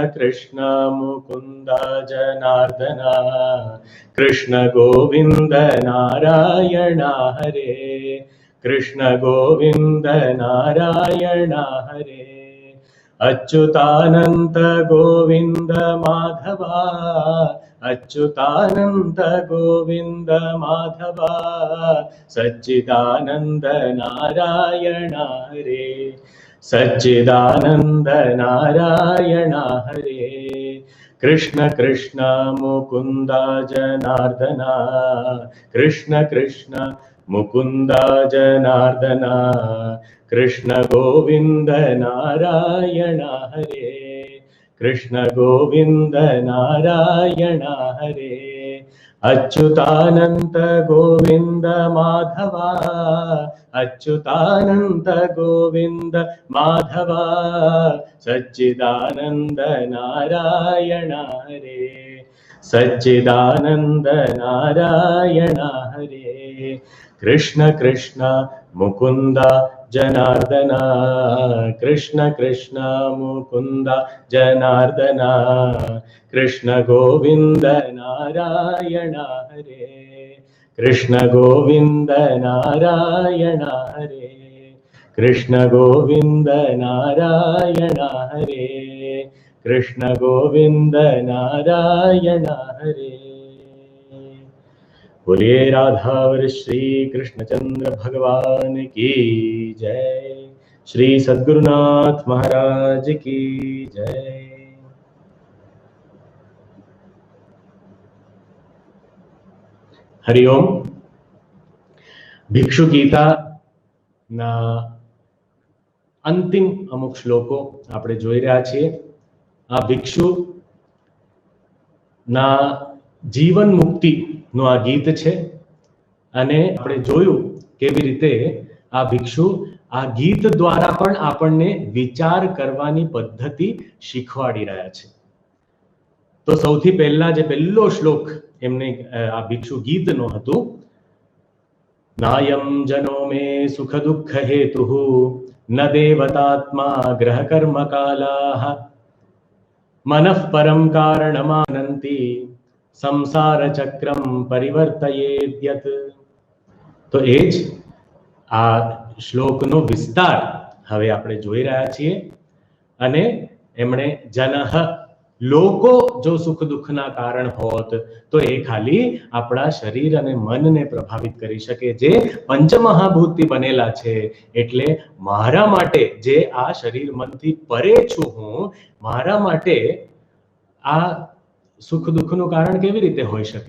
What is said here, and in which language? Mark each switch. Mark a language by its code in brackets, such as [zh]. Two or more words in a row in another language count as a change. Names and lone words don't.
[sa] कृष्ण मुकुंद जनार्दन कृष्ण गोविंद नारायण हरे कृष्ण गोविंद नारायण हरे अच्युतानंत गोविंद माधवा अच्युतानंद गोविंद माधवा सच्चिदानंद नारायण हरे सच्चिदानंद नारायण हरे कृष्ण कृष्ण मुकुंद जनार्दन कृष्ण कृष्ण मुकुंद जनार्दन कृष्ण गोविंद नारायण हरे कृष्ण गोविंद नारायण हरे अच्युतानंत गोविंद माधवा अच्युतानंत गोविंद माधवा सच्चिदानंद नारायण हरे सच्चिदानंद नारायण हरे कृष्ण कृष्ण मुकुंद जनार्दन कृष्ण कृष्ण मुकुंद जनार्दन कृष्ण गोविंद नारायण हरे कृष्ण गोविंद नारायण हरे कृष्ण गोविंद नारायण हरे कृष्ण गोविंद नारायण हरे। [hi] बोलिए राधावर श्री कृष्णचंद्र भगवान की जय। श्री सद्गुरुनाथ महाराज की जय। हरिओम। [gu] ભિક્ષુ ગીતા ના અંતિમ અમુક શ્લોકો આપણે જોઈ રહ્યા છીએ। આ ભિક્ષુ ના જીવન મુક્તિ નું આ ગીત છે અને આપણે જોયું કેવી રીતે આ ભિક્ષુ આ ગીત દ્વારા પણ આપણને વિચાર કરવાની પદ્ધતિ શીખવાડી રહ્યા છે। તો સૌથી પહેલા જે પહેલો શ્લોક એમને આ ભિક્ષુ ગીતનો હતો, [sa] नायं जनो मे सुख दुःख हेतुः न देवतात्मा ग्रह कर्म कालाः मनः परं कारणमानन्ति संसार चक्रं परिवर्तयेद्यत्। [gu] તો એજ આ શ્લોકનો વિસ્તાર હવે આપણે જોઈ રહ્યા છીએ અને એમણે જનહ લોકો જો સુખ દુઃખના કારણ હોત તો એ ખાલી આપણા શરીર અને મનને પ્રભાવિત કરી શકે, જે પંચમહાભૂતથી બનેલા છે. એટલે મારા માટે જે આ શરીર મનથી પરે છું હું, મારા માટે આ સુખ દુઃખનું કારણ કેવી રીતે હોઈ શકે?